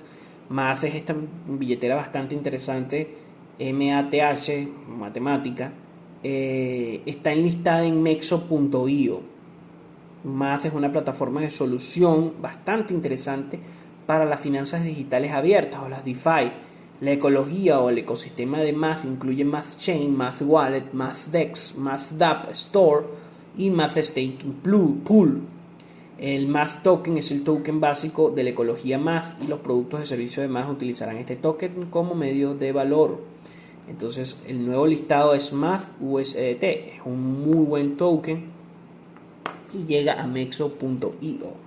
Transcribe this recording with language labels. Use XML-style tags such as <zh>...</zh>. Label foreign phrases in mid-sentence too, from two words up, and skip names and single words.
<es>Math es esta billetera bastante interesante, MATH, matemática, está enlistada en Mexo.io. Math es una plataforma de solución bastante interesante para las finanzas digitales abiertas o las DeFi. La ecología o el ecosistema de Math incluye Math Chain, Math Wallet, Math Dex, Math DApp Store y Math Staking Pool. El Math Token es el token básico de la ecología Math y los productos de servicio de Math utilizarán este token como medio de valor. Entonces, el nuevo listado es Math USDT, es un muy buen token y llega a Mexo.io.</es>